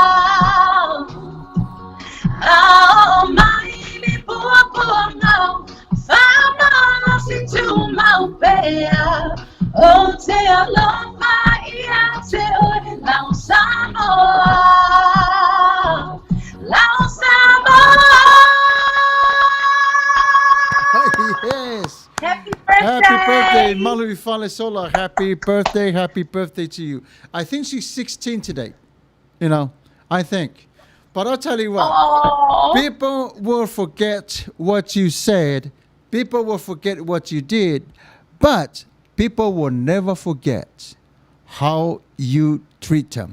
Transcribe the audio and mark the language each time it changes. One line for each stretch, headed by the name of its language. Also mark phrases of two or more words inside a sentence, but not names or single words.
Samoan: Almighty Buapunga, Fama Losi Tumaupea, O Te Alofa Ia Te Oe Lao Samoa. Lao Samoa.
English: Yes. Happy birthday. Happy birthday, Malu Falesola. Happy birthday to you. I think she's 16 today. You know, I think. But I'll tell you what, Oh, people will forget what you said, people will forget what you did, but people will never forget how you treat them.